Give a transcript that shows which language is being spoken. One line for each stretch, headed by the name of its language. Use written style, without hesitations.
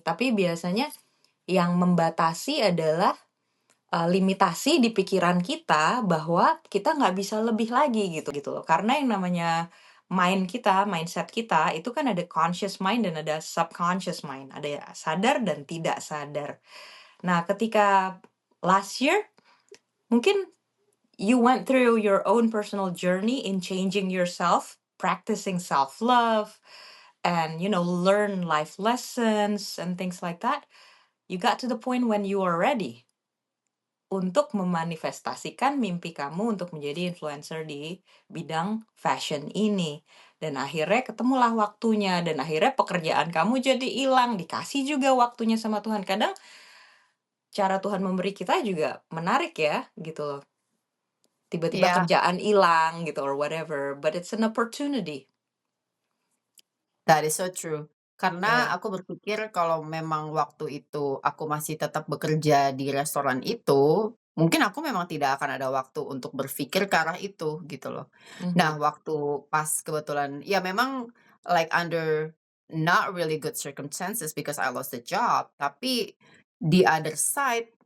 Indonesian: Tapi biasanya yang membatasi adalah limitasi di pikiran kita bahwa kita nggak bisa lebih lagi gitu loh. Karena yang namanya mindset kita itu kan ada
English: conscious mind
Indonesian: dan ada
English: subconscious mind,
Indonesian: ada ya sadar dan tidak sadar. Nah, ketika
English: last year mungkin you went through your own personal journey in changing yourself, practicing self-love, and learn life lessons and things like that. You got to the point when you are ready
Indonesian: untuk memanifestasikan mimpi kamu untuk menjadi influencer di bidang fashion ini. Dan akhirnya ketemulah waktunya, dan akhirnya pekerjaan kamu jadi hilang, dikasih juga waktunya sama Tuhan. Kadang cara Tuhan memberi kita juga menarik ya, gitu loh. Tiba-tiba Iya, kerjaan hilang gitu
English: or whatever, but it's an opportunity. that is so true.
Indonesian: Karena Ya. aku berpikir kalau memang waktu itu aku masih tetap bekerja di restoran itu, mungkin aku memang tidak akan ada waktu untuk berpikir ke arah itu, gitu loh. Nah, Mhm. waktu pas kebetulan ya memang
English: like under not really good circumstances because I lost the job,
Indonesian: tapi
English: the other side,